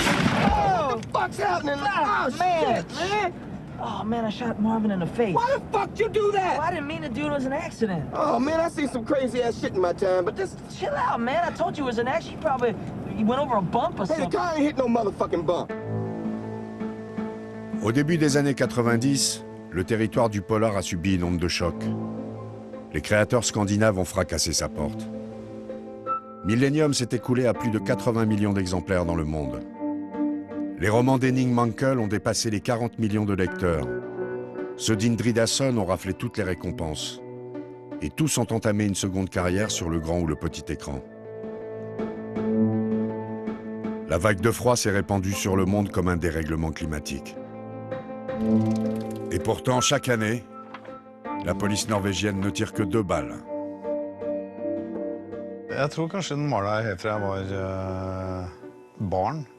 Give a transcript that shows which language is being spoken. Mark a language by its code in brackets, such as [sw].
[en] Oh, what the fuck's happening? Oh, man, shit, man. Oh, man, I shot Marvin in the face. Why the fuck you do that? Well, I didn't mean to do it. It was an accident. Oh, man, I seen some crazy-ass shit in my time, but this... Chill out, man. I told you it was an accident. You went over a bump or something. Hey, the car ain't hit no motherfucking bump. [fr] Au début des années 90, le territoire du polar a subi une onde de choc. Les créateurs scandinaves ont fracassé sa porte. Millennium s'est écoulé à plus de 80 millions d'exemplaires dans le monde. Les romans d'Henning Mankell ont dépassé les 40 millions de lecteurs. Ceux d'Indridason ont raflé toutes les récompenses. Et tous ont entamé une seconde carrière sur le grand ou le petit écran. La vague de froid s'est répandue sur le monde comme un dérèglement climatique. Et pourtant, chaque année, la police norvégienne ne tire que 2 balles. [no] Jeg tror kanskje den maler helt fra jeg var barn.